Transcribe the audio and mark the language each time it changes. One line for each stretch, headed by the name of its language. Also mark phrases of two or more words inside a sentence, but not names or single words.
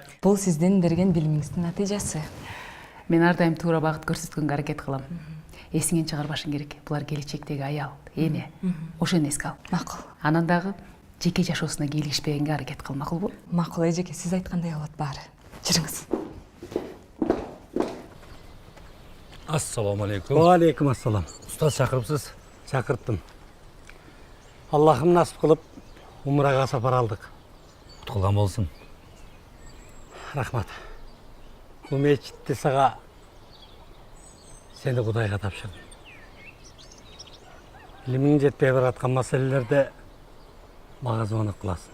Kyrgyz: Бул сиздин берген билимиңиздин натыйжасы. Мен ар дайым туура багыт көрсөткөнгө аракет кылам. Эсиңен чыгарбашың керек. Булар келечектеги аял, эне. Ошону эске ал. Макул. Анан дагы жеке жашоосуна кийлигишпегенге аракет кыл, макулбу? Макул эжеке, сиз айткандай болот баары. Жүрүңүз.
Arabic: السلام عليكم. عليكم السلام.
Kyrgyz: Устаз чакырыпсыз? Чакырттым. Аллахым насып кылып умрага сапар алдык. Куткулган болсун. Рахмат. Бу мечитти сага сени Кудайга тапшырдым. Илимиң жетпей бараткан маселелерде мага звонок кыласың.